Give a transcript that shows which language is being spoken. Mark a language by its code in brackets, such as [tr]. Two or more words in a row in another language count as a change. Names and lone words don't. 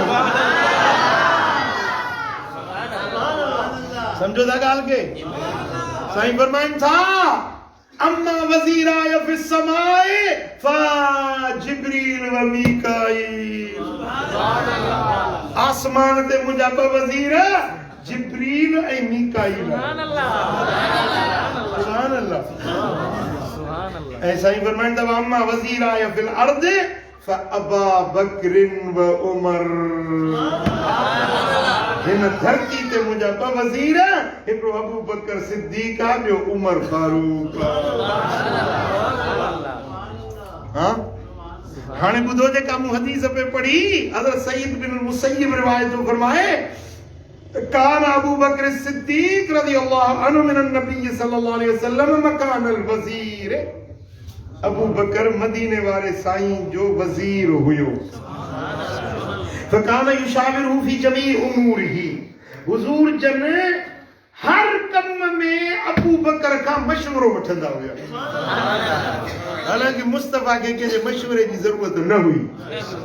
[sd] सम्झो था ॻाल्हि खे साईं फरमाइनि था [ar] أما وزيراي في السماء فجبريل وميكائيل [sd] आसमान ते मुंहिंजा ॿ वज़ीर जिब्रील ऐं मीकाईल [ar] سبحان الله [sd] ऐं साईं फरमाइनि था [ar] أما وزيراي في الأرض فأبا بكر وعمر [sd] हिन धरती ते मुंहिंजा ॿ वज़ीर हिकिड़ो अबू बकर सिद्दीक़ आहे ॿियो उमर फारूक हाँ हाणे ॿुधो जेका मूं हदीस पे पढ़ी हज़रत सईद बिन मुसय्यब रिवायत फरमाए [ar] كان أبو بكر الصديق رضي الله عنه من النبي صلى الله عليه وسلم مكان الوزير [sd] अबू बकर मदीने वाले साईं जो वज़ीर हुयो [ar] فكان يشاوره في جميع أموره [sd] हुजूर जन हर कम में अबू बकर का मशवरो वठंदा हुया हालांकि मुस्तफा के कंहिंजे मशवरे जी ज़रूरत न हुई